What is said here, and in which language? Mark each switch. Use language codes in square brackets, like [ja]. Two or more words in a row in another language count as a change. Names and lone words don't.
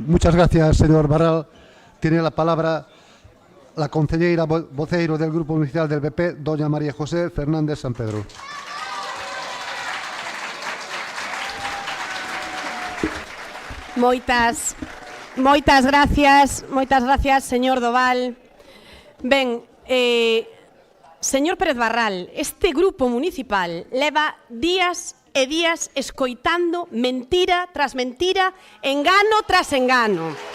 [es] Muchas gracias, señor Barral. Tiene la palabra la concelleira voceiro del Grupo Municipal del PP, doña María José Fernández Sampedro. [gl] Moitas gracias, señor Doval. Ben, señor Pérez Barral, este grupo municipal leva días e días escoitando mentira tras mentira, engano tras engano.